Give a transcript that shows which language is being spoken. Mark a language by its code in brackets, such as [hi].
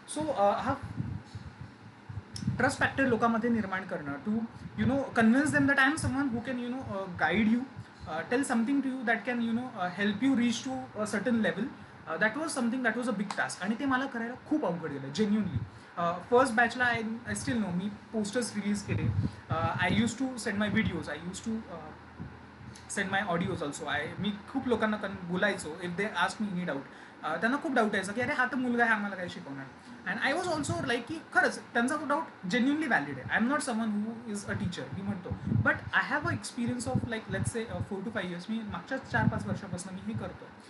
[mr] So हा trust factor लोकांमध्ये निर्माण करणं, [en] To convince them that I am someone who can guide you, tell something to you that can help you reach to a certain level. That was something that was a big task, [mr] आणि ते मला करायला खूप अवघड गेलं genuinely. First बॅचला [en] I still know, [mr] मी posters release केले. [en] I use to send my videos, I use to send my audios also. [mr] मी खूप लोकांना बोलायचो. [en] if they ask me any doubt, [mr] त्यांना खूप डाऊट यायचा की अरे हा तर मुलगा आहे, आम्हाला काय शिकवणार. [en] and I was also like [mr] की खरंच त्यांचा तो डाऊट जेन्युनली व्हॅलिड आहे. [en] I am not someone who is a teacher, [mr] मी म्हणतो. [en] But I have a experience of like let's say 4 to 5 years. [mr] मी मागच्या 4-5 वर्षापासून मी हे करतो.